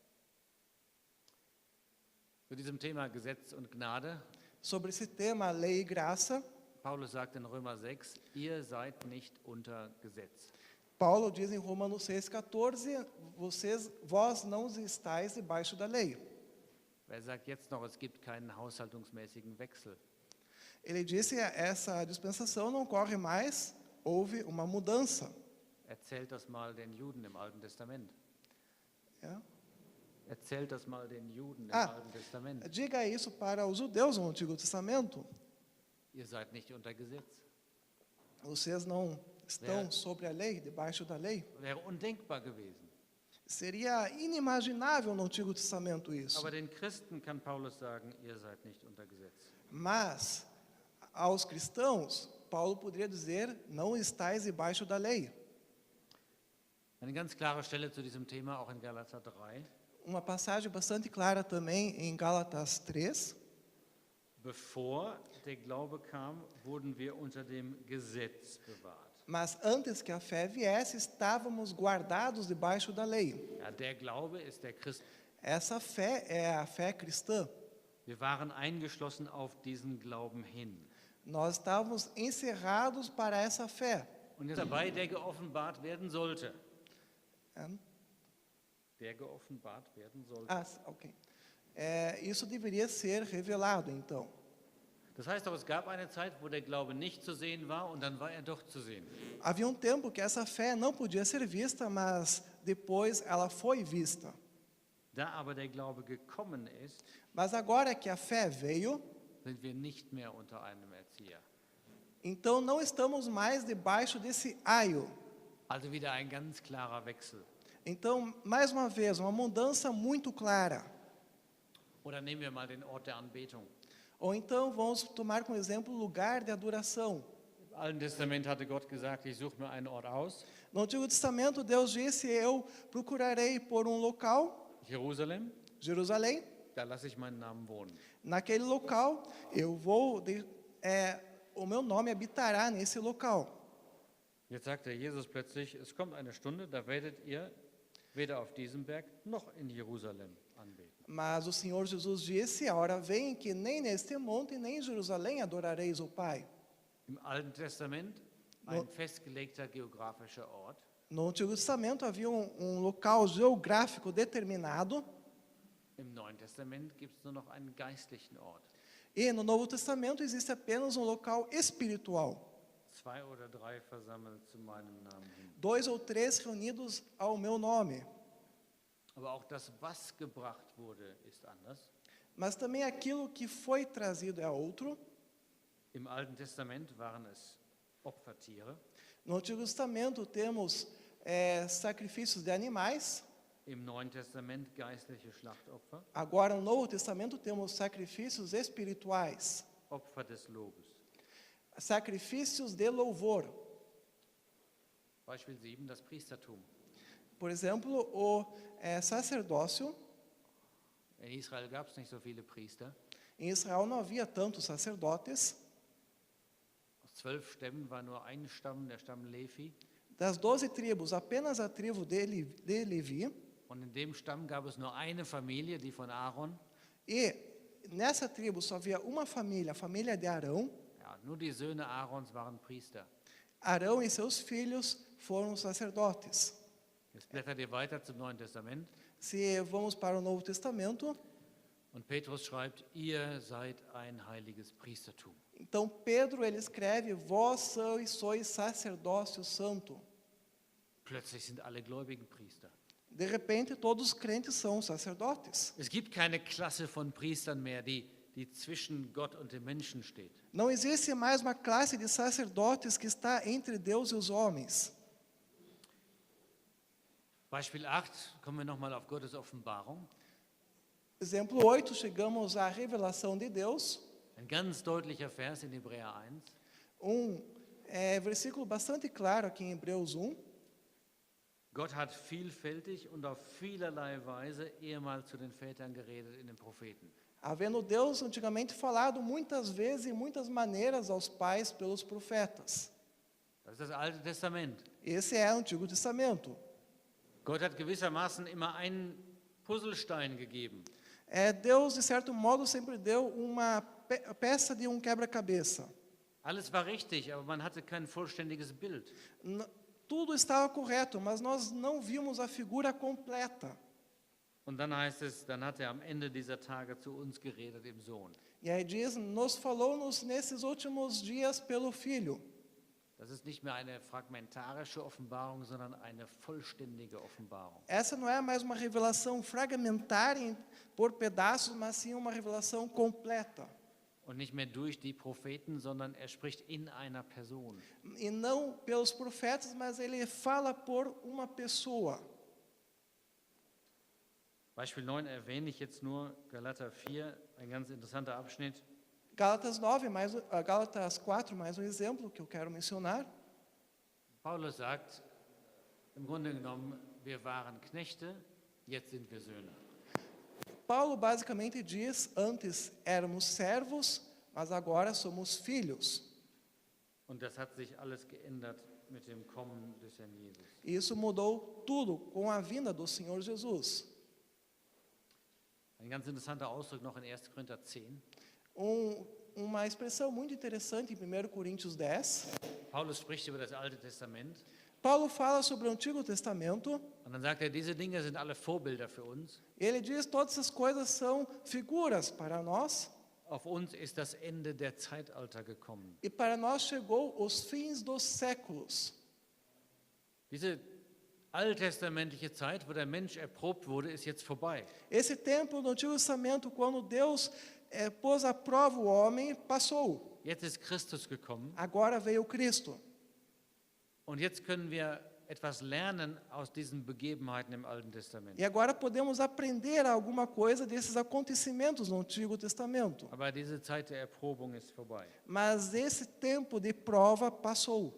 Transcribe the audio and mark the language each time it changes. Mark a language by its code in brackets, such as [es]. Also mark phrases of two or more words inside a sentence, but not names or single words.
[de] Zu diesem Thema Gesetz und Gnade, [pt] Sobre esse tema, lei e graça, [de] Paulus sagt in Römer 6, ihr seid nicht unter Gesetz. [pt] Paulo diz em Romanos 6,14, vós não estáis debaixo da lei. [de] Er sagt jetzt noch, es gibt keinen haushaltungsmäßigen Wechsel. [pt] Ele disse, essa dispensação não ocorre mais, houve uma mudança. [de] Erzählt das mal den Juden im Alten Testament. [pt] É. [de] Erzählt das mal den Juden im Ah. Alten Testament. [pt] Diga isso para os judeus no Antigo Testamento. [de] Ihr seid nicht unter Gesetz. [pt] Vocês não estão sobre a lei, debaixo da lei. [de] Wäre undenkbar gewesen. [pt] Seria inimaginável no Antigo Testamento isso. [de] Aber den Christen kann Paulus sagen, ihr seid nicht unter Gesetz. [pt] Mas aos cristãos, Paulo poderia dizer, não estáis debaixo da lei. [de] Eine ganz klare Stelle zu diesem Thema, auch in Galater 3. [pt] Uma passagem bastante clara também em Gálatas 3. [de] Bevor der Glaube kam, wurden wir unter dem Gesetz bewahrt. [pt] Mas antes que a fé viesse, estávamos guardados debaixo da lei. [de] Ja, der Glaube ist der Christ. [pt] Essa fé é a fé cristã. [de] Wir waren eingeschlossen auf diesen Glauben hin. [pt] Nós estávamos encerrados para essa fé. [de] Und jetzt dabei, der geoffenbart werden sollte. [pt] É, [de] Der geoffenbart werden sollte. ok. [pt] Isso deveria ser revelado, então. [de] Das heißt auch, es gab eine Zeit, wo der Glaube nicht zu sehen war und dann war er doch zu sehen. [pt] Havia um tempo que essa fé não podia ser vista, mas depois ela foi vista. [de] Da aber der Glaube gekommen ist, [pt] Mas agora que a fé veio, [de] sind wir nicht mehr unter einem Erzieher. [pt] então não estamos mais debaixo desse aio. [de] Also wieder ein ganz klarer Wechsel. [pt] Então, mais uma vez, uma mudança muito clara. [de] Oder nehmen wir mal den Ort der Anbetung. [pt] Ou então vamos tomar como exemplo o lugar de adoração. [de] Im Alten Testament hatte Gott gesagt, ich suche mir einen Ort aus, [pt] No Antigo Testamento, Deus disse: eu procurarei por um local, [de] Jerusalem, [pt] Jerusalém, [de] da lasse ich meinen Namen wohnen. [pt] naquele local eu vou, o meu nome habitará nesse local. [de] Jetzt sagt der Jesus plötzlich, es kommt eine Stunde, da werdet ihr weder auf diesem Berg noch in Jerusalem anbeten. [pt] Mas o Senhor Jesus disse: a hora vem que nem neste monte, nem em Jerusalém adorareis o Pai. [de] Im Alten Testament ein festgelegter geografischer Ort. [pt] No Antigo Testamento havia um local geográfico determinado, [de] Im Neuen Testament gibt es nur noch einen geistlichen Ort. [pt] e no Novo Testamento existe apenas um local espiritual. [de] 2 oder 3 versammelt zu meinem Namen hin. [pt] 2 ou 3 reunidos ao meu nome. [de] Aber auch das, was gebracht wurde, ist anders. [pt] Mas também aquilo que foi trazido é outro. [de] Im Alten Testament waren es Opfertiere. [pt] No Antigo Testamento temos sacrifícios de animais. [de] Im Neuen Testament geistliche Schlachtopfer, [pt] Agora, no Novo Testamento, temos sacrifícios espirituais. [de] Opfer des Lobes. [pt] Sacrifícios de louvor. [de] Beispiel 7, das Priestertum. [pt] Por exemplo, o sacerdócio. [de] In Israel gab es nicht so viele Priester. [pt] Em Israel não havia tantos sacerdotes. [de] Aus 12 Stämmen war nur ein Stamm, der Stamm Levi. [pt] Das 12 tribos, apenas a tribo de Levi. [de] Und in dem Stamm gab es nur eine Familie, die von Aaron. [pt] E nessa tribo só havia uma família, a família de Arão. [de] Ja, nur die Söhne Aarons waren Priester. [pt] Arão e seus filhos foram sacerdotes. [de] Jetzt blättert ihr weiter zum Neuen Testament. [pt] Se vamos para o Novo Testamento, [de] Und Petrus schreibt, ihr seid ein heiliges Priestertum. [pt] então Pedro ele escreve: vós sois sacerdócio santo. [de] Plötzlich sind alle Gläubigen Priester. [pt] De repente, todos os crentes são sacerdotes. [de] Es gibt keine Klasse von Priestern mehr, die zwischen Gott und dem Menschen steht. [pt] Não existe mais uma classe de sacerdotes que está entre Deus e os homens. [de] Beispiel 8, kommen wir nochmal auf Gottes Offenbarung. [pt] Exemplo 8, chegamos à revelação de Deus. [de] Ein ganz deutlicher Vers in Hebräer 1. [pt] Versículo bastante claro aqui em Hebreus 1. [de] Gott hat vielfältig und auf vielerlei Weise ehemals zu den Vätern geredet in den Propheten. [pt] Havendo Deus antigamente falado muitas vezes e muitas maneiras aos pais pelos profetas. [de] Das ist das Alte Testament. [pt] Esse é o Antigo Testamento. [de] Gott hat gewissermaßen immer einen Puzzlestein gegeben. [pt] Deus, de certo modo, sempre deu uma peça de um quebra-cabeça. [de] Alles war richtig, aber man hatte kein vollständiges Bild. [pt] Tudo estava correto, mas nós não vimos a figura completa. [de] Und dann heißt es, dann hat er am Ende dieser Tage zu uns geredet im Sohn. [pt] E aí diz, nos falou-nos nesses últimos dias pelo Filho. [de] Das ist nicht mehr eine fragmentarische Offenbarung, sondern eine vollständige Offenbarung. [pt] Essa não é mais uma revelação fragmentária por pedaços, mas sim uma revelação completa. [de] Und nicht mehr durch die Propheten, sondern er spricht in einer Person. [pt] E não pelos profetas, mas ele fala por uma pessoa. [de] Beispiel 9 erwähne ich jetzt nur, Galater 4, ein ganz interessanter Abschnitt. [pt] Gálatas 4, mais um exemplo que eu quero mencionar. [de] Paulus sagt, im Grunde genommen, wir waren Knechte, jetzt sind wir Söhne. [pt] Paulo basicamente diz, antes éramos servos, mas agora somos filhos. [de] Und das hat sich alles geändert mit dem Kommen des Herrn Jesus. [pt] Isso mudou tudo com a vinda do Senhor Jesus. [de] Ein ganz interessanter Ausdruck noch in 1. Korinther 10. [pt] Uma expressão muito interessante em 1 Coríntios 10. [de] Paulus spricht über das Alte Testament [pt] Paulo fala sobre o Antigo Testamento. [de] und dann sagt er, diese Dinge sind alle Vorbilder für uns. [pt] Ele diz todas essas coisas são figuras para nós. [de] Auf uns ist das Ende der Zeitalter gekommen. [pt] E para nós chegou os fins dos séculos. [de] Diese alttestamentliche Zeit, wo der Mensch erprobt wurde, ist jetzt vorbei. [pt] Esse tempo do Antigo Testamento, quando Deus pôs à prova o homem, passou. [de] Jetzt ist Christus gekommen [pt] Agora veio Cristo. [de] und jetzt können wir etwas lernen aus diesen Begebenheiten im Alten Testament. [pt] E agora podemos aprender alguma coisa desses acontecimentos no Antigo Testamento. [de] Aber diese Zeit der Erprobung ist vorbei. [pt] Mas esse tempo de prova passou.